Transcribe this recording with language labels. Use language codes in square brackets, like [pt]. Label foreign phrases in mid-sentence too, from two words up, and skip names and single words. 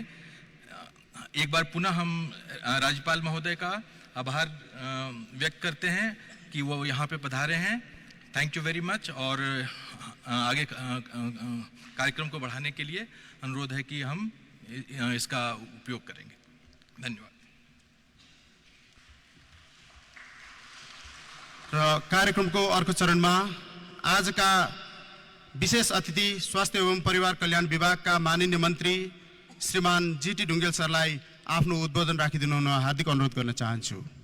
[hi] एक बार पुनः हम राज्यपाल महोदय का आभार व्यक्त करते हैं कि वो यहाँ पे पधारे हैं। [en] thank you very much. [hi] और आगे कार्यक्रम को बढ़ाने के लिए अनुरोध है कि हम इसका उपयोग करेंगे। धन्यवाद। [ne] र कार्यक्रमको अर्को चरणमा आजका विशेष अतिथि स्वास्थ्य एवं परिवार कल्याण विभागका माननीय मन्त्री श्रीमान जीटी ढुङ्गेल सरलाई आफ्नो उद्बोधन राखिदिनु हुन हार्दिक अनुरोध गर्न चाहन्छु।